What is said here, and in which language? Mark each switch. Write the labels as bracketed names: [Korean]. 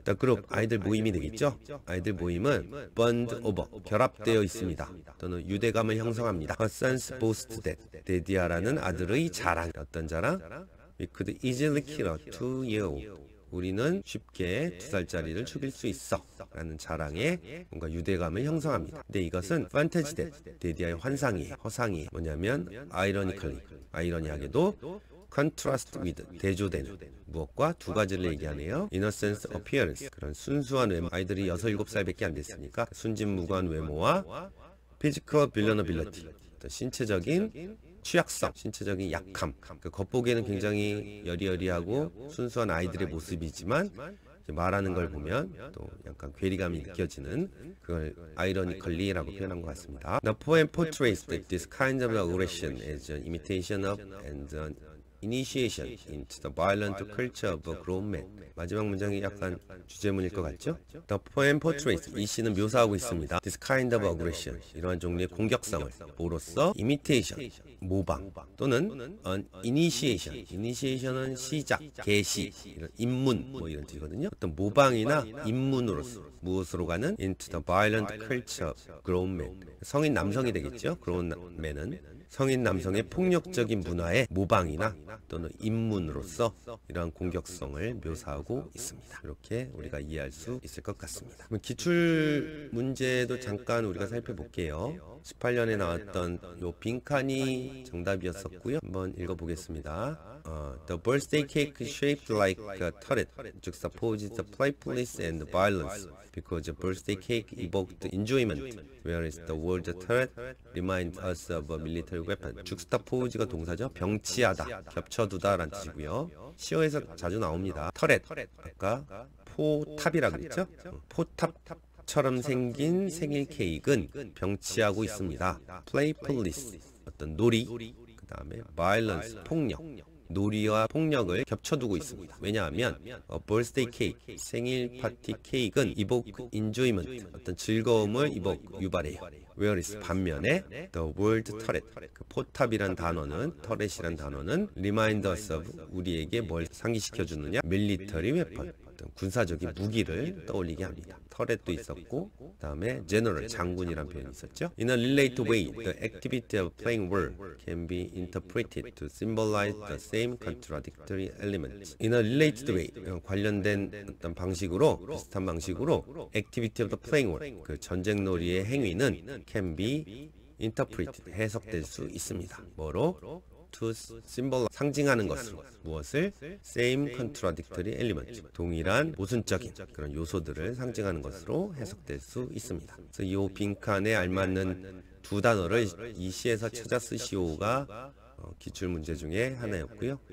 [Korean] The group, 아이들 모임이 되겠죠? 아이들 모임은 [English] bond over, [Korean] 결합되어 있습니다. 또는 유대감을 형성합니다. [English] A son's boast that, [Korean] 데디아라는 아들의 자랑. 어떤 자랑? [English] We could easily kill a 2-year-old. [Korean] 우리는 쉽게 2살짜리를 죽일 수 있어 라는 자랑에 뭔가 유대감을 형성합니다. 근데 이것은 판타지 데디아의 환상이에요. 허상이에요. 뭐냐면 아이러니컬리, 아이러니하게도 [English] contrast with, [Korean] 대조되는 무엇과 두 가지를 얘기하네요. [English] innocent appearance, [Korean] 그런 순수한 외모, 아이들이 6, 7살밖에 안 됐으니까 순진무구한 외모와 [English] physical vulnerability, [Korean] 신체적인 취약성, 신체적인 약함. 그 겉보기에는 굉장히 여리여리하고 순수한 아이들의 모습이지만 말하는 걸 보면 또 약간 괴리감이 느껴지는, 그걸 아이러니컬리라고 표현한 것 같습니다. [English] The poem portrays this kind of aggression as an imitation of and an initiation into the violent culture of a grown man. [Korean] 마지막 문장이 약간 주제문일 것 같죠? [English] The poem portrays, [Korean] 이 시는 묘사하고 있습니다. [English] This kind of aggression, [Korean] 이러한 종류의 공격성을 뭐로써? imitation, 모방, 또는 an initiation, initiation은 시작, 개시, 이런 입문 뭐 이런 뜻이거든요. 어떤 모방이나 입문으로서 무엇으로 가는? [English] into the violent culture of grown men. [Korean] 성인 남성이 되겠죠? [English] grown man [Korean] 은 성인 남성의 폭력적인 문화의 모방이나 또는 입문으로서 이러한 공격성을 묘사하고 있습니다. 이렇게 우리가 이해할 수 있을 것 같습니다. 기출 문제도 잠깐 우리가 살펴볼게요. 18년에 나왔던 요 빈칸이 정답이었었고요. 한번 읽어보겠습니다. [English] The birthday cake shaped like a turret juxtaposes the playfulness and violence because the birthday cake evoked enjoyment, whereas the word turret reminds us of a military weapon. [Korean] juxtapose가 동사죠. 병치하다, 겹쳐두다 라는 뜻이고요. 시어에서 자주 나옵니다. 터렛, 아까 포탑이라 그랬죠? 포탑처럼 생긴 생일 케이크는 병치하고 있습니다. playfulness, 어떤 놀이, 그 다음에 violence, 폭력. 놀이와 폭력을 겹쳐두고 있습니다. 왜냐하면 birthday cake, 생일 파티 케이크는 [English] evoke enjoyment, [Korean] 어떤 즐거움을 유발해요. whereas 반면에 [English] the word turret, [Korean] 그 포탑이란 단어는, 터렛이란 단어는 [English] remind us of, [Korean] 우리에게 뭘 상기시켜 주느냐? [English] military weapon, [Korean] 어떤 군사적인 무기를 떠올리게 합니다. 터렛도 있었고, 그 다음에 general, 장군이란 표현이 있었죠. [English] In a related way, the activity of playing war can be interpreted to symbolize the same contradictory elements. In a related way, [Korean] 관련된 어떤 방식으로, 비슷한 방식으로 [English] activity of the playing war, [Korean] 그 전쟁놀이의 행위는 [English] can be interpreted, [Korean] 해석될 수 있습니다. 뭐로? [English] to symbol, [Korean] 상징하는 것으로. 무엇을? [English] same contradictory element, [Korean] 동일한 모순적인 그런 요소들을 상징하는 것으로 해석될 수 있습니다. 그래서 이 빈칸에 알맞는 두 단어를 이 시에서 찾아 쓰시오가 기출 문제 중에 하나였고요.